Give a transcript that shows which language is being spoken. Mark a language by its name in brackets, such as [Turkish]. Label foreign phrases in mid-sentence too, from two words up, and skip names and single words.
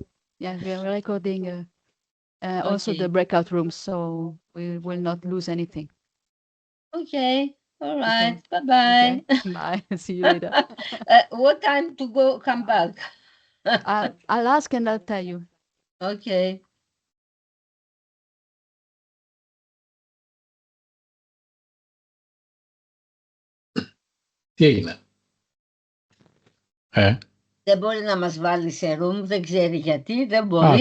[English] Yes, we are recording also the breakout rooms, so we will not lose anything. Okay. All right. Okay. Bye-bye. Okay. Bye. See you later. What time to come back? I'll ask and I'll tell you. Okay. [Greek] Τι έγινε? Δεν μπορεί να μας βάλει σε room, δεν ξέρει γιατί, δεν μπορεί,